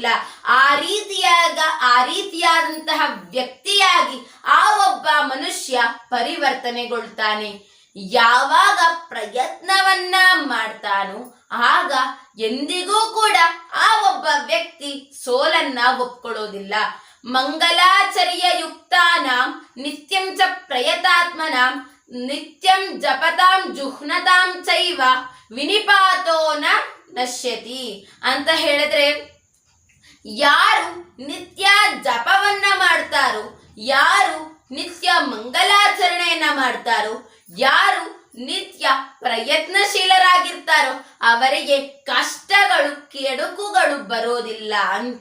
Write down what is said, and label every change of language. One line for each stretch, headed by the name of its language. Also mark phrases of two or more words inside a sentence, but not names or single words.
Kannada: ಆ ರೀತಿಯಾದಂತಹ ವ್ಯಕ್ತಿಯಾಗಿ ಆ ಒಬ್ಬ ಮನುಷ್ಯ ಪರಿವರ್ತನೆಗೊಳ್ತಾನೆ. ಯಾವಾಗ ಪ್ರಯತ್ನವನ್ನ ಮಾಡ್ತಾನೋ ಆಗ ಎಂದಿಗೂ ಕೂಡ ಆ ಒಬ್ಬ ವ್ಯಕ್ತಿ ಸೋಲನ್ನ ಒಪ್ಕೊಳ್ಳೋದಿಲ್ಲ.
Sanskrit: ಮಂಗಲಾಚರ್ಯ ಯುಕ್ತಾನಾಂ ನಿತ್ಯಂ ಚ ಪ್ರಯತಾತ್ಮನಾಂ ನಿತ್ಯಂ ಜಪತಾಂ ಜುಹ್ನತಾಂ ಚೈವ ವಿನಿಪಾತೋ ನ ನಶ್ಯತಿ
Kannada: ಅಂತ ಹೇಳಿದ್ರೆ, ಯಾರು ನಿತ್ಯ ಜಪವನ್ನ ಮಾಡ್ತಾರೋ, ಯಾರು ನಿತ್ಯ ಮಂಗಲಾಚರಣೆಯನ್ನ ಮಾಡ್ತಾರೋ, ಯಾರು ನಿತ್ಯ ಪ್ರಯತ್ನಶೀಲರಾಗಿರ್ತಾರೋ ಅವರಿಗೆ ಕಷ್ಟಗಳು ಕೆಡುಕುಗಳು ಬರೋದಿಲ್ಲ ಅಂತ.